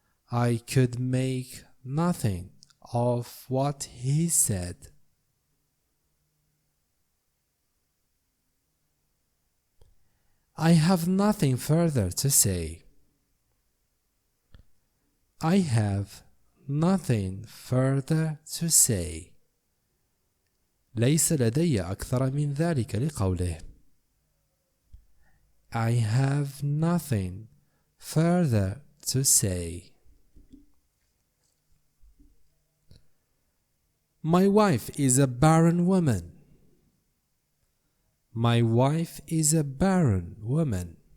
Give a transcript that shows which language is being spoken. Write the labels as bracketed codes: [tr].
[en] I could make nothing of what he said. I have nothing further to say. I have nothing further to say. [ar] ليس لدي أكثر من ذلك لقوله. [en] I have nothing further to say. My wife is a barren woman. My wife is a barren woman.